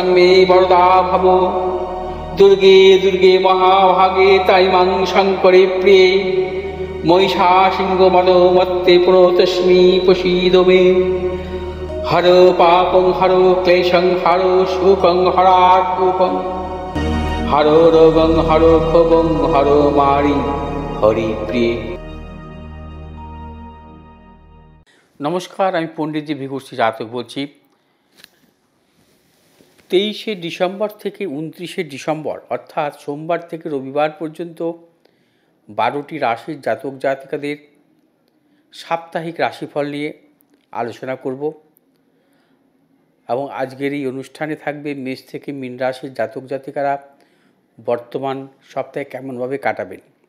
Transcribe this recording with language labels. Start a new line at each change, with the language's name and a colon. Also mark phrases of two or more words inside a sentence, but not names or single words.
Sanskrit: मे वरदा भव दुर्गे दुर्गे महाभागे ताइमां शङ्करे प्रिये महिषासिंहमदोमत्ते प्रणतोऽस्मि प्रसीद मे हर पापं हर क्लेशं हर शोकं हरात्मकं हर रोगं हर क्षोभं हर मारि हरिप्रिये।
Bangla: নমস্কার, আমি পণ্ডিতজি ভিঘুশ্রী জাতক বলছি। 23শে ডিসেম্বর থেকে 29শে ডিসেম্বর অর্থাৎ সোমবার থেকে রবিবার পর্যন্ত 12টি রাশির জাতক জাতিকাদের সাপ্তাহিক রাশিফল নিয়ে আলোচনা করব এবং আজকের এই অনুষ্ঠানে থাকবে মেষ থেকে মীন রাশির জাতক জাতিকারা বর্তমান সপ্তাহে কেমনভাবে কাটাবেন।